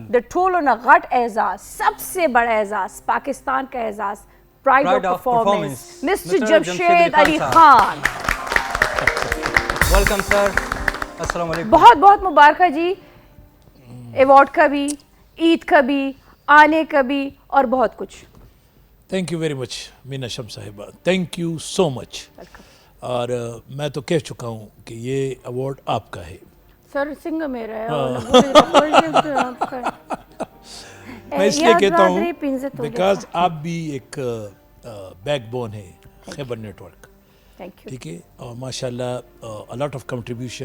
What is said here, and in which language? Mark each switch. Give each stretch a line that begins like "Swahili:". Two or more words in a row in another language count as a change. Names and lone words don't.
Pashto: دا ٹولو نا غٹ اعزاز,
Urdu: سب سے بڑا اعزاز, پاکستان کا اعزاز, پرائڈ آف پرفارمنس, مسٹر جمشید علی خان.
English: welcome sir,
Arabic: السلام علیکم.
Urdu: بہت بہت مبارکہ جی, ایوارڈ کا بھی, عید کا بھی, آنے کا بھی, اور بہت کچھ.
English: thank you very much مینا شم صاحبہ, thank you so much.
Urdu: اور میں تو کہہ چکا ہوں کہ یہ ایوارڈ آپ کا ہے. سر سنگ میرا ہے. میں اس لیے کہتا ہوں بیکاز آپ بھی ایک بیک بون ہے خیبر نیٹ ورک, ٹھیک ہے, اور ماشاء اللہ
English: lot of contribution.